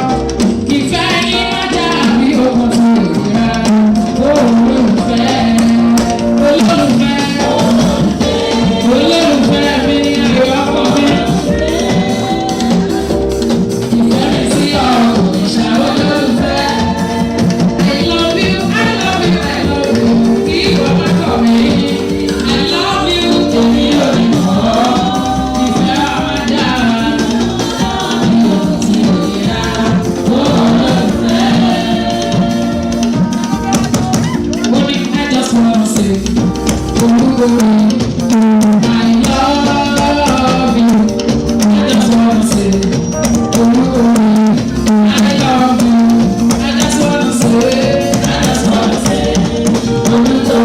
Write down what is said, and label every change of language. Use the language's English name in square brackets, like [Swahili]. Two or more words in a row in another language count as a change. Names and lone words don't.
[Yoruba] Ìfẹ́ yín má jà bí ogun ti ìrora. Olólùfẹ́, olólùfẹ́, olólùfẹ́ mi ni ayọ̀ ọkọ mi. Ìfẹ́ mi sí ọ kò ní ṣá olólùfẹ́. [English] I love you, I love you, I love you. [Yoruba] Kí ìwọ má kọ̀ mí. [English] I love you, [Yoruba] tèmi ò ní mọ̀ ọ́. Ìfẹ́ wa má jà bí ogun ti ìrora. Olólùfẹ́. [English] Only I just wanna say, [Yoruba] olúwo mi, [English] I love you. I just wanna say, [Yoruba] olúwo mi, [English] I love you. I just wanna say, I just wanna say,